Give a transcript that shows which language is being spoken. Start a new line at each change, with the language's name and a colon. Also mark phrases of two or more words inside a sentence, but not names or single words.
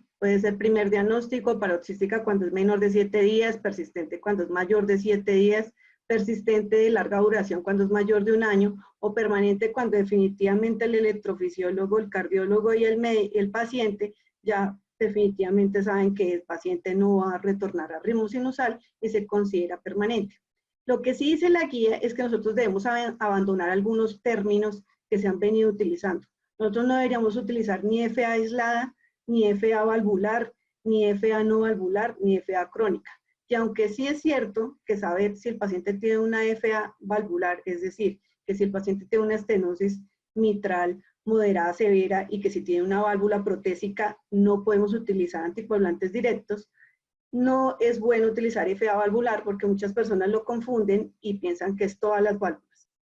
Spanish: Puede ser primer diagnóstico, paroxística cuando es menor de 7 días, persistente cuando es mayor de 7 días, persistente de larga duración cuando es mayor de 1 año, o permanente cuando definitivamente el electrofisiólogo, el cardiólogo y el paciente ya definitivamente saben que el paciente no va a retornar al ritmo sinusal y se considera permanente. Lo que sí dice la guía es que nosotros debemos abandonar algunos términos que se han venido utilizando. Nosotros no deberíamos utilizar ni FA aislada, ni FA valvular, ni FA no valvular, ni FA crónica. Y aunque sí es cierto que saber si el paciente tiene una FA valvular, es decir, que si el paciente tiene una estenosis mitral moderada severa y que si tiene una válvula protésica no podemos utilizar anticoagulantes directos, no es bueno utilizar FA valvular porque muchas personas lo confunden y piensan que es todas las válvulas.